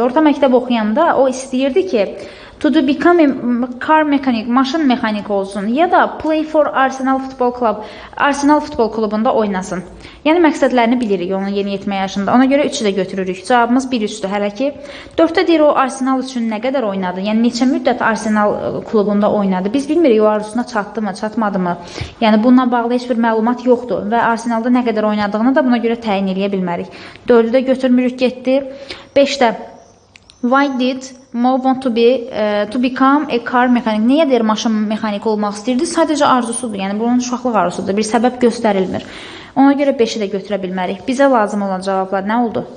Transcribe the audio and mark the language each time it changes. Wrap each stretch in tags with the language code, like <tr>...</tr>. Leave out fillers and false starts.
<az>Orta məktəb oxuyanda o istəyirdi ki,</az> <en>to become a car mechanic,</en> <az>maşın mexaniki olsun ya da</az> <en>play for Arsenal Football Club,</en> <az>Arsenal futbol klubunda oynasın. Yəni məqsədlərini bilirik onun yeniyetmə yaşında. Ona görə 3-ü də götürürük. Cavabımız 1-3-dür hələ ki. 4-də deyir o Arsenal üçün nə qədər oynadı? Yəni neçə müddət Arsenal klubunda oynadı? Biz bilmirik o arzusuna çatdı mı, çatmadı mı? Yəni bununla bağlı heç bir məlumat yoxdur və Arsenalda nə qədər oynadığını da buna görə təyin eləyə bilmərik. 4-ü də götürmürük, getdi.</az> <en>5-də why did Mo want to become a car mechanic?</en> <az>Niyə deyir maşın mexaniki olmaq istəyirdi? Sadəcə arzusudur. Yəni bunun uşaqlıq arzusudur. Bir səbəb göstərilmir. Ona görə 5-i də götürə bilmərik. Bizə lazım olan cavablar nə oldu?</az>